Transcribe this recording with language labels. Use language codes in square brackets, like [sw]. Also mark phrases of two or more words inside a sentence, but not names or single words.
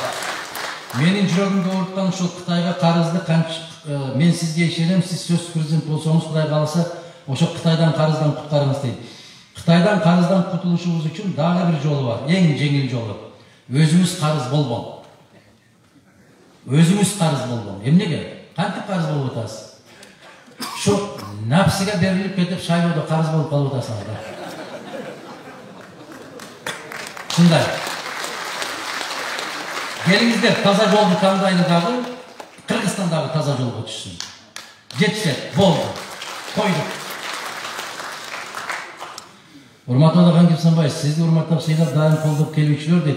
[ky] Менин жүрөгүмдө ооруткан ушул Кытайга карызды мен сизге ишенем, сиз сөзсүз президент болсоңуз, Кудай кааласа, ошо Кытайдан карыздан куткарыңыз дейт. Кытайдан карыздан кутулушубуз үчүн дагы бир жолу бар, эң жеңил жолу. Өзүңүз карыз болбоң. Өзүңүз карыз болбоң. Эмнеге? Кантип карыз болуп атасыз? Шу напсига берилип кетип шайлоодо карыз болуп калып атасыңар да. Шундай. Келиңиздер таза жолду тандайлы дагы, Кыргызстандагы таза жолго түшсүн. Жетсе, болду. Койдук. Урматтуу Адахан Кепсанбаев, сизди урматтап сыйлап дайым колдоп келүүчүлөр дейт.